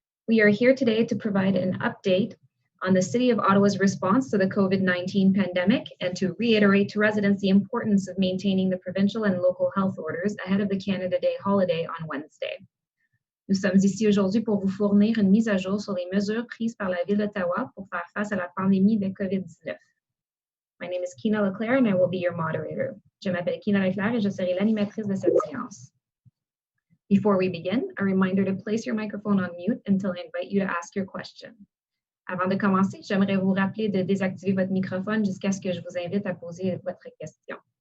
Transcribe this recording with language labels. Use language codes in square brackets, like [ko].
[en] We are here today to provide an update on the City of Ottawa's response to the COVID-19 pandemic and to reiterate to residents the importance of maintaining the provincial and local health orders ahead of the Canada Day holiday on Wednesday. [fr] Nous sommes ici aujourd'hui pour vous fournir une mise à jour sur les mesures prises par la Ville d'Ottawa pour faire face à la pandémie de COVID-19. [en] My name is Kina Leclerc and I will be your moderator. [fr] Je m'appelle Kina Leclerc et je serai l'animatrice de cette séance. [en] Before we begin, a reminder to place your microphone on mute until I invite you to ask your question. [fr] Avant de commencer, j'aimerais vous rappeler de désactiver votre microphone jusqu'à ce que je vous invite à poser votre question.